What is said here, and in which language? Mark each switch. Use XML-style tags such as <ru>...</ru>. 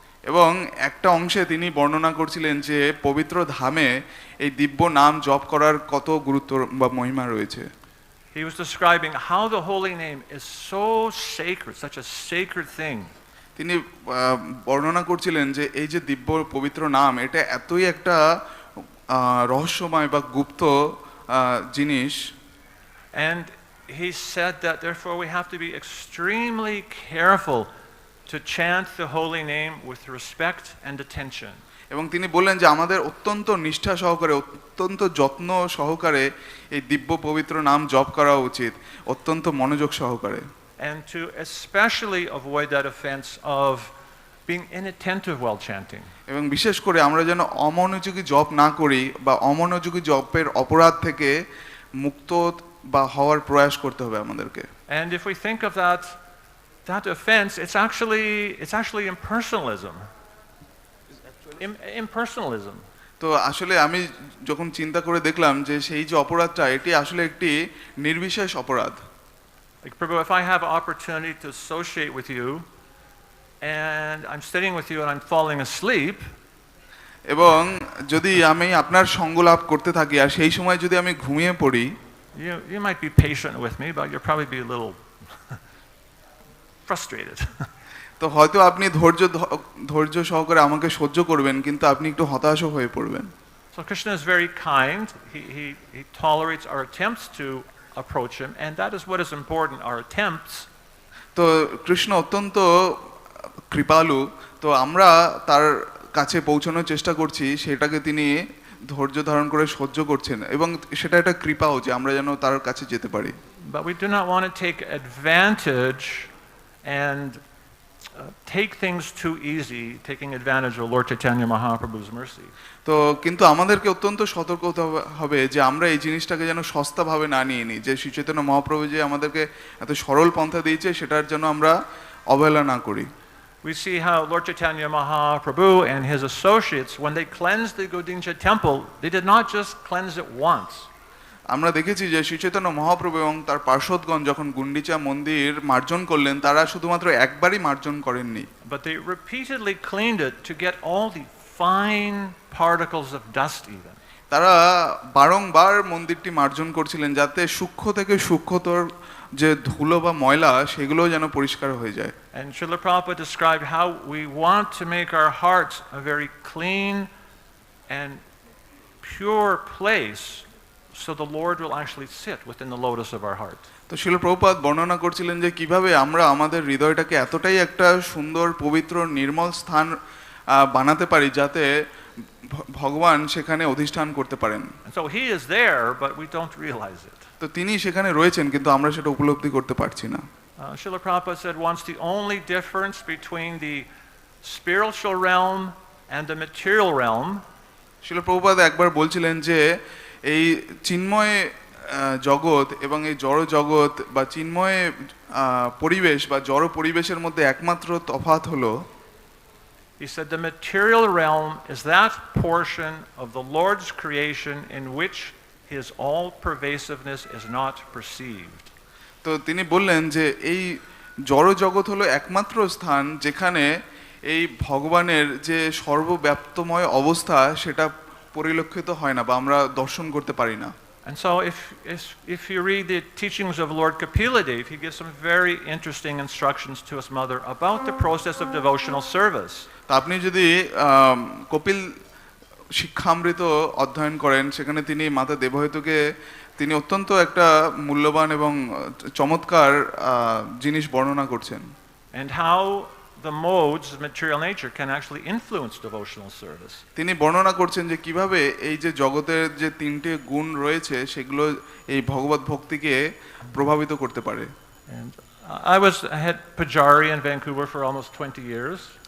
<bn>এবং একটা অংশে তিনি বর্ণনা করছিলেন যে পবিত্র ধামে এই দিব্য নাম জপ করার কত গুরুত্ব বা মহিমা রয়েছে।</bn> <en>He was describing how the holy name is so sacred, such a sacred thing.</en> <bn>তিনি বর্ণনা করছিলেন যে এই যে দিব্য পবিত্র নাম এটা এতই একটা রহস্যময় বা গুপ্ত জিনিস।</bn> <en>And he said that therefore we have to be extremely careful to chant the holy name with respect and attention.</en> <bn>এবং তিনি বললেন যে আমাদের অত্যন্ত নিষ্ঠা সহকারে, অত্যন্ত যত্ন সহকারে এই দিব্য পবিত্র নাম জপ করা উচিত, অত্যন্ত মনোযোগ সহকারে।</bn> <en>And to especially avoid that offense of being inattentive while chanting.</en> <bn>এবং বিশেষ করে আমরা যেন অমনোযোগী জপ না করি বা অমনোযোগী জপের অপরাধ থেকে মুক্ত বা হওয়ার প্রয়াস করতে হবে আমাদেরকে।</bn> <en>And if we think of that offense, it's actually impersonalism. Impersonalism.</en> <bn>তো আসলে আমি যখন চিন্তা করে দেখলাম যে সেই যে অপরাধটা, এটি আসলে একটি নির্বিশেষ অপরাধ।</bn> <en>Like Prabhu, if I have opportunity to associate with you and I'm sitting with you and I'm falling asleep,</en> <bn>এবং যদি আমি আপনার সঙ্গ লাভ করতে থাকি আর সেই সময় যদি আমি ঘুমিয়ে পড়ি,</bn> <en>you might be patient with me, but you'll probably be a little frustrated.</en> <bn>তো হয়তো আপনি ধৈর্য সহকারে আমাকে সহ্য করবেন, কিন্তু আপনি একটু হতাশও হয়ে পড়বেন।</bn> <en>So Krishna is very kind. He tolerates our attempts to approach him, and that is what is important, our attempts.</en> <bn>তো কৃষ্ণ অত্যন্ত কৃপালু, তো আমরা তার কাছে পৌঁছানোর চেষ্টা করছি, সেটাকে তিনি ধৈর্য ধারণ করে সহ্য করছেন, এবং সেটা একটা কৃপাও যে আমরা যেন তার কাছে যেতে পারি।</bn> <en>But we do not want to take advantage and take things too easy, taking advantage of Lord Chaitanya Mahaprabhu's mercy.</en> <bn>তো কিন্তু আমাদেরকে অত্যন্ত সতর্ক হতে হবে যে আমরা এই জিনিসটাকে যেন সস্তাভাবে না নিয়ে নিই, যে শ্রী চৈতন্য মহাপ্রভু যে আমাদেরকে এত সরল পন্থা দিয়েছে সেটার জন্য আমরা অবহেলা না করি।</bn> <en>We see how Lord Chaitanya Mahaprabhu and his associates, when they cleansed the Godincha temple, they did not just cleanse it once.</en> <bn>আমরা দেখেছি যে শ্রী চৈতন্য মহাপ্রভু এবং তার পার্শ্বদগণ যখন গুন্ডিচা মন্দির মার্জন করলেন, তারা শুধুমাত্র একবারই মার্জন করেননি,</bn> <en>but they repeatedly cleaned it to get all the fine particles of dust even.</en> <bn>তারা বারংবার মন্দিরটি মার্জন করছিলেন যাতে সূক্ষ্ম থেকে সূক্ষ্মতর যে ধুলো বা ময়লা সেগুলো যেন পরিষ্কার হয়ে যায়।</bn> <en>And Srila Prabhupada described how we want to make our hearts a very clean and pure place, so the Lord will actually sit within the lotus of our heart.</en> <bn>তো শিল প্রভুপাদ বর্ণনা করছিলেন যে কিভাবে আমরা আমাদের হৃদয়টাকে এতটাই একটা সুন্দর পবিত্র নির্মল স্থান বানাতে পারি যাতে ভগবান সেখানে অধিষ্ঠান করতে পারেন।</bn> <en>And so he is there, but we don't realize it.</en> <bn>তো তিনি সেখানে রয়েছেন, কিন্তু আমরা সেটা উপলব্ধি করতে পারছি না।</bn> <en>Srila Prabhupada said once the only difference between the spiritual realm and the material realm,</en> <bn>শিল প্রভুপাদ একবার বলছিলেন যে এই চিন্ময় জগৎ এবং এই জড় জগৎ বা চিন্ময় পরিবেশ বা জড় পরিবেশের মধ্যে একমাত্র তফাৎ হলো,</bn> <en>he said the material realm is that portion of the Lord's creation in which his all-pervasiveness is not perceived.</en> <bn>তো তিনি বললেন যে এই জড় জগৎ হলো একমাত্র স্থান যেখানে এই ভগবানের যে সর্বব্যাপ্তময় অবস্থা সেটা পরিলক্ষিত হয় না বা আমরা দর্শন করতে পারি না।</bn> <en>And so if you read the teachings of Lord Kapila-dev, he gives some very interesting instructions to his mother about the process of devotional service.</en> <bn>তা আপনি যদি কপিল শিক্ষামৃত অধ্যয়ন করেন, সেখানে তিনি মাতা দেবহূতিকে তিনি অত্যন্ত একটা মূল্যবান এবং চমৎকার জিনিস বর্ণনা করছেন।</bn> <en>And how the modes of material nature can actually influence devotional service.</en> <bn>তিনি বর্ণনা করছেন যে কিভাবে এই যে জগতের যে তিনটে গুণ রয়েছে সেগুলো এই ভগবত ভক্তিকে প্রভাবিত করতে পারে।</bn> <en>And I was head pujari in Vancouver for almost 20 years.</en>